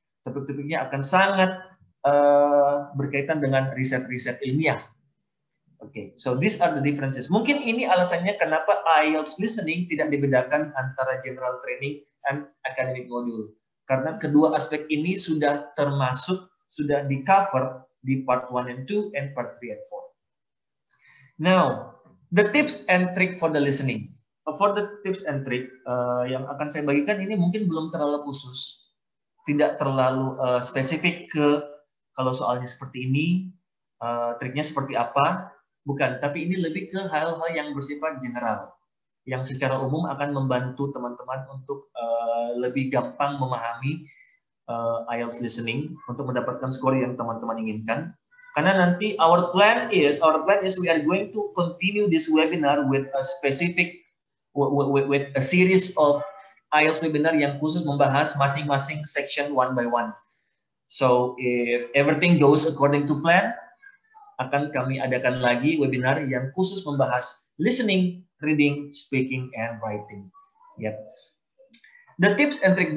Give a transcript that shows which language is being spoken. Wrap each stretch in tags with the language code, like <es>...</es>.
<id>Topik-topiknya akan sangat berkaitan dengan riset-riset ilmiah.</id> <en>Oke, so these are the differences.</en> <id>Mungkin ini alasannya kenapa IELTS listening tidak dibedakan antara general training and academic module. Karena kedua aspek ini sudah di cover di part 1 and 2 and part 3 and 4.</id> <en>Now, the tips and trick for the listening. For the tips and trick</en> <id>yang akan saya bagikan ini mungkin belum terlalu khusus, tidak terlalu spesifik ke kalau soalnya seperti ini, triknya seperti apa, bukan. Tapi ini lebih ke hal-hal yang bersifat general, yang secara umum akan membantu teman-teman untuk lebih gampang memahami IELTS listening untuk mendapatkan skor yang teman-teman inginkan. Karena nanti</id> <en>our plan is we are going to continue this webinar with a specific with a series of IELTS webinar</en> <id>yang khusus membahas masing-masing</id> <en>section one by one. So if everything goes according to plan,</en> <id>akan kami adakan lagi webinar yang khusus membahas</id> <en>listening, reading, speaking, and writing. Yep. The tips and trick.</en>